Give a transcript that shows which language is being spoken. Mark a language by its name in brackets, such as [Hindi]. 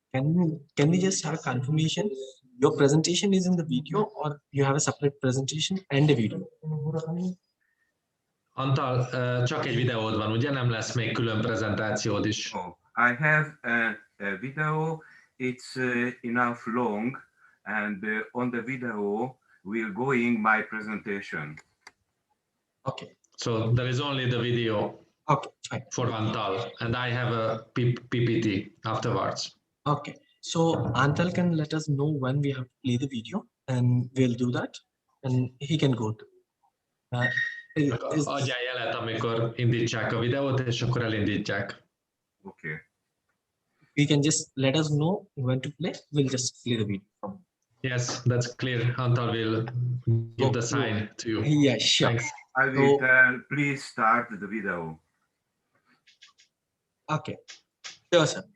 [English] Antal, can we just have a confirmation? Your presentation is in the video, or you have a separate presentation and a video? [Hungarian] Antal, csak egy videód van, ugye? Nem lesz még külön prezentációd is. [English] Oh, I have a video. It's enough long, and on the video we're going my presentation. Okay. So there is only the video. Okay, fine. for Antal, and I have a PPT afterwards. Okay, so Antal can let us know when we have to play the video, and we'll do that, and he can go to. [Hungarian] Adjál jelet, amikor indítsák a videót, és akkor elindítják. [English] Okay. You can just let us know when to play. We'll just play the video. Yes, that's clear. Antal will give the sign to you. Yeah, sure. Thanks. I will So- tell, please start the video. Okay, sure, sir.